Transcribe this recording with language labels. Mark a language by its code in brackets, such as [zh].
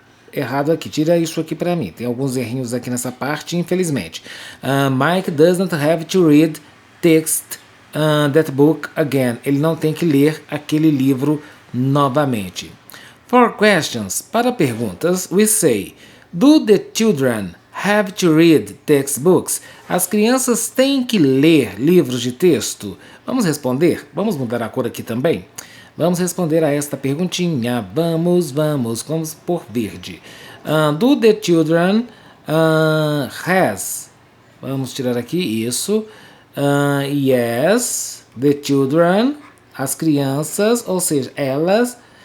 [pt] Errado aqui, tira isso aqui para mim. Tem alguns errinhos aqui nessa parte, infelizmente. [en] Mike doesn't have to read that book again. [pt] Ele não tem que ler aquele livro novamente. [en] For questions, [pt] para perguntas, [en] we say: Do the children have to read textbooks? [pt] As crianças têm que ler livros de texto? Vamos responder? Vamos mudar a cor aqui também? Vamos responder a esta perguntinha. Vamos por verde. [en] Do the children has? [pt] Vamos tirar aqui isso. [en] Yes, the children, [pt] as crianças, ou seja, elas.